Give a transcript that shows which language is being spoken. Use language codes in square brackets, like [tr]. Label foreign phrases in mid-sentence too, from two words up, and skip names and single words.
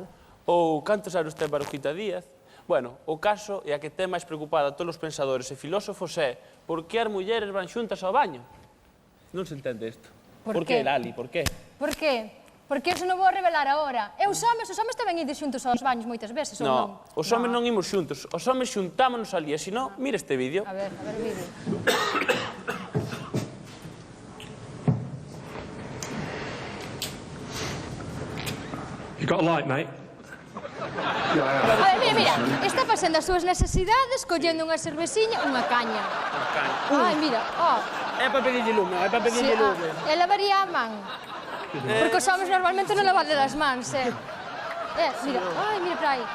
[gl] Ou, cantos anos ten Barujita Díaz? Bueno, o caso é a que ten máis preocupada a todos os pensadores e filósofos é por que as mulleres van xuntas ao baño? Non se entende isto. Por que, qué? Lali, por qué? Por qué? Porque eso non vou revelar agora. E os homes tamén ides xuntos aos baños moitas veces, ou non? No, os homes non imos xuntos. Os homes xuntámonos ali, e se non, mira este vídeo. A ver o vídeo. [en] You got a light, mate? [gl] A ver, mira, está facendo as súas necesidades, collendo unha cerveciña, unha caña. Ai, mira, É para pedirlle lume, é para pedirlle lume. E lavaría a man. Porque os homens normalmente non lavade as mans, mira, mira para aí.